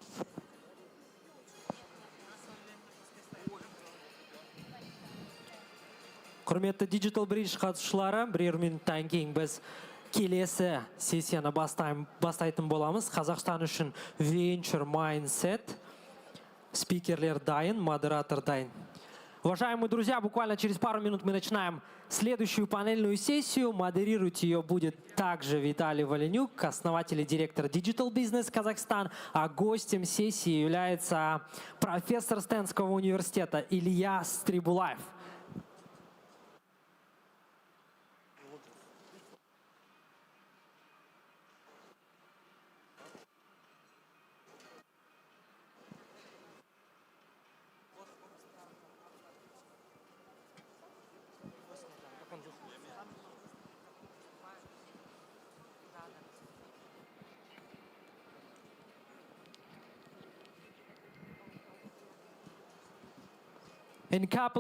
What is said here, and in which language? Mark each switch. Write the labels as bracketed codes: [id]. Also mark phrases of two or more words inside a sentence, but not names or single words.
[kk] Құрметті Digital Bridge қатысушылары, бірер минуттан кейін біз келесі сессияны бастайтын боламыз. Қазақстан үшін [en] Venture Mindset. [kk] Спикерлер дайын, модератор дайын. [ru] Уважаемые друзья, буквально через пару минут мы начинаем следующую панельную сессию. Модерировать ее будет также Виталий Воленюк, основатель и директор Digital Business Казахстан. А гостем сессии является профессор Стэнского университета Илья Стрибулаев. [en] In a couple